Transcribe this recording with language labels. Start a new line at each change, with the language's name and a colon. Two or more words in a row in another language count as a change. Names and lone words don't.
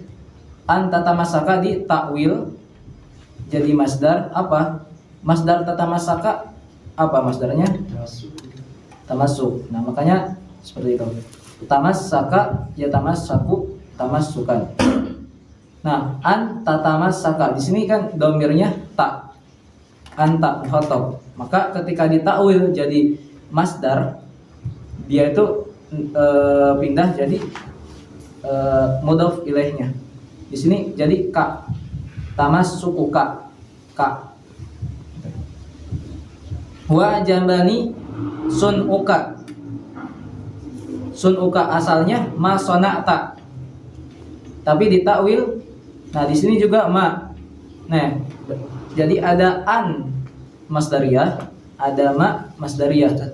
Arabic: أن تتمسك
Indonesian: di takwil jadi masdar apa? Masdar tatamassaka apa masdarnya? Tamassuk. Nah makanya seperti itu. Tamassaka ya
Arabic: تمسك، تمسكاً.
Indonesian: Nah,
Arabic: أن تتمسك
Indonesian: di sini kan domirnya ta,
Arabic: أنت مخاطب.
Indonesian: Maka ketika ditakwil jadi masdar, dia itu pindah jadi mudhof ilaihnya. Di sini jadi ka, tamassukuka, ka.
Arabic: وجمباني صنعك.
Indonesian: Sunuka asalnya
Arabic: ما صنعت,
Indonesian: tapi ditakwil. Nah, di sini juga ma. Nah, jadi ada
Arabic: أن مصدرية,
Indonesian: ada
Arabic: ما مصدرية.